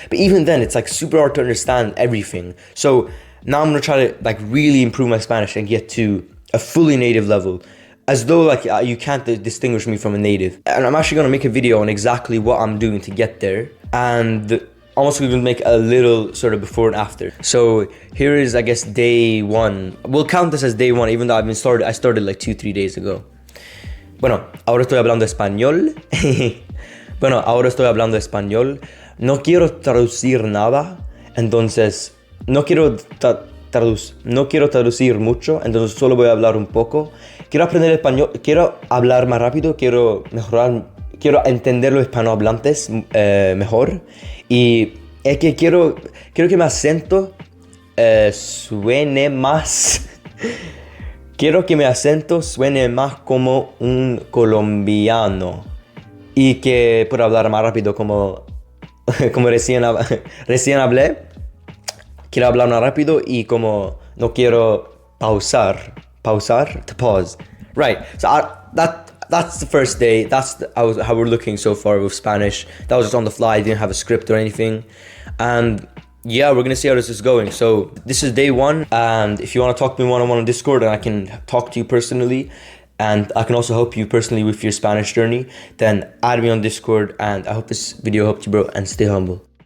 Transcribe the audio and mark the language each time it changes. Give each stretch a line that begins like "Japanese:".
English: But even then, it's like super hard to understand everything. So now I'm gonna try to like really improve my Spanish and get to a fully native level, as though like you can't distinguish me from a native. And I'm actually gonna make a video on exactly what I'm doing to get there, and I'm also going to make a little sort of before and after. So here is, I guess, day 1. We'll count this as day 1, even though I started like 2-3 days ago.
Spanish: Bueno, ahora estoy hablando español. Ahora estoy hablando español. No quiero traducir nada, entonces no quiero traducir mucho, entonces solo voy a hablar un poco. Quiero aprender español, quiero hablar más rápido, quiero mejorar, quiero entender los hispanohablantes mejor. Y es que quiero que mi acento suene más. Quiero que mi acento suene más como un colombiano. Y que pueda hablar más rápido como recién hablé. Quiero hablar más rápido y como no quiero pausar,
English: to pause. Right, so that's the first day. That's how we're looking so far with Spanish. That was just on the fly. I didn't have a script or anything. And yeah, we're gonna see how this is going. So this is day 1, and if you want to talk to me one-on-one on Discord, and I can talk to you personally, and I can also help you personally with your Spanish journey, then add me on Discord. And I hope this video helped you, bro, and stay humble.